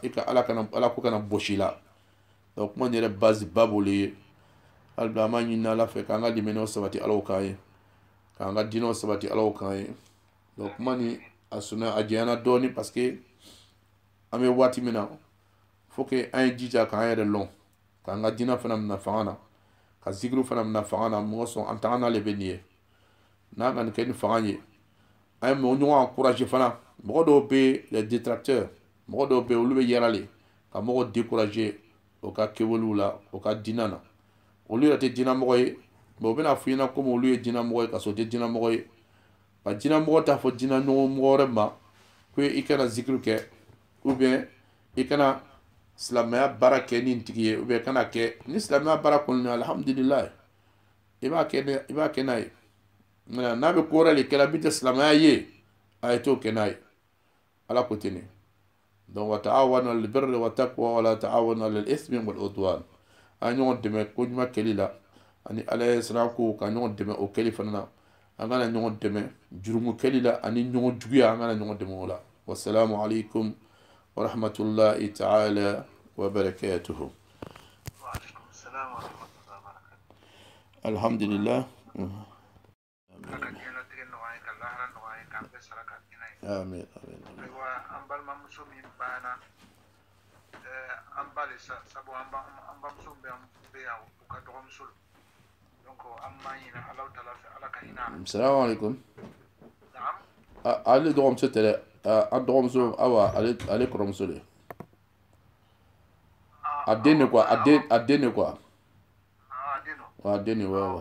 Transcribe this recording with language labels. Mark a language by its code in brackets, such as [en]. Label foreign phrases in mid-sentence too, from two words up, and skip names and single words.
[bm] i ka ala ko kana bosi la donc kuma nin yɛrɛ base ba b'olu ye hali bi an b'a ɲini ala fɛ k'an ka limaniyaw sabati alaw kan ye k'an ka diinɛw sabati alaw kan ye donc kuma ni a sɔnna a janyana dɔɔni [fr] parce que [bm] an bɛ waati min na [fr] faut que [bm] an ye jija k'an yɛrɛ lɔn k'an ka diinɛ fana minɛ fanga na ka zikiriw fana minɛ fanga na mɔgɔ sɔn an taga n'ale bɛ nin ye n'a ka nin kɛ ni fanga ye an ye mɔgɔ ɲɔgɔn encourager fana mɔgɔ dɔw bɛ [fr] les détracteurs [bm] mɔgɔ dɔw bɛ olu bɛ yɛrɛ le ka mɔgɔ décourager o ka kɛwalew la o ka diinɛ na olu yɛrɛ tɛ diinɛmɔgɔ ye mais u bɛna f'i ɲɛna komi olu ye diinɛmɔgɔ ye ka sɔrɔ u tɛ diinɛmɔgɔ ye ka diinɛmɔgɔ t'a fɔ diinɛmɔgɔ wɛrɛ ma ko i kana zikiri kɛ [fr] ou bien [bm] i kana silamɛya baara kɛ ni tigi ye [fr] ou bien [bm] kana kɛ ni silamɛya baara kɔni na alhamdulilayi i b'a kɛ n'a ye n'a bɛ ko wɛrɛ de kɛla min tɛ silamɛya ye a ye t'o kɛ n'a ye ala ko ten ne donc [ar] وتعاونوا على البر والتقوى ولا تعاونوا على الإثم والعدوان [bm] a ɲɔgɔn dɛmɛ ko ɲuman kɛli la ani ala ye sira ko ka ɲɔgɔn dɛmɛ o kɛli fana na an kana ɲɔgɔn dɛmɛ jurumu kɛli la ani ɲɔgɔn juguya an kana ɲɔgɔn dɛmɛ o la [ar] والسلام عليكم ورحمة الله تعالى وبركاته الحمد لله آمين آمين [bm] sabu amba muso be ya u ka dɔgɔ muso donc an ma ɲina ala taala fɛ ala ka hinɛ ala [ar] السلام عليكم [bm] ale dɔgɔmuso tɛ dɛ a dɔgɔmuso awa ale kɔrɔmuso de a den de quoi a den de quoi a den de wa